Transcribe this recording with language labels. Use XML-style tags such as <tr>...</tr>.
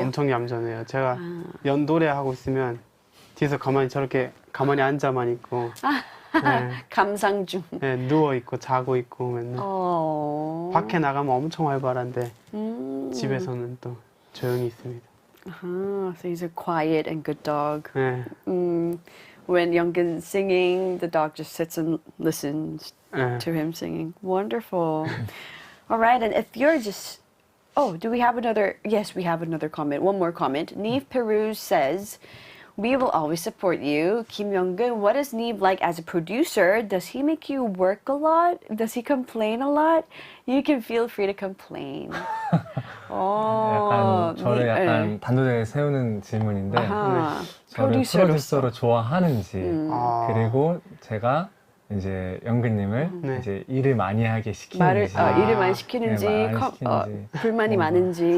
<ko>엄청 얌전해요. 제가 연노래 하고 있으면 뒤에서 저렇게 가만히 앉아만 있고 네. 감상 중. 네, 누워 있고 자고 있고 맨날. 밖에 나가면 엄청 활발한데 집에서는 또 조용히 있습니다.</ko> <en>So he's a quiet and good dog.</en> <ko>네.</ko> <en>When Younggeun's singing, the dog just sits and listens</en> <ko>네.</ko> <en>to him singing. Wonderful. All right, and if you're just... Oh, do we have another... Yes, we have another comment. One more comment. Nive Peru says, we will always support you. Kim Younggeun, what is Nive like as a producer? Does he make you work a lot? Does he complain a lot? You can feel free to complain.</en> <ko>약간 저를 약간 단도대에 세우는 질문인데 저를 프로듀서로 좋아하는지 그리고 제가 이제 영근님을 이제 일을 많이 하게 시키는지 일을 많이 시키는지, 불만이 많은지</ko>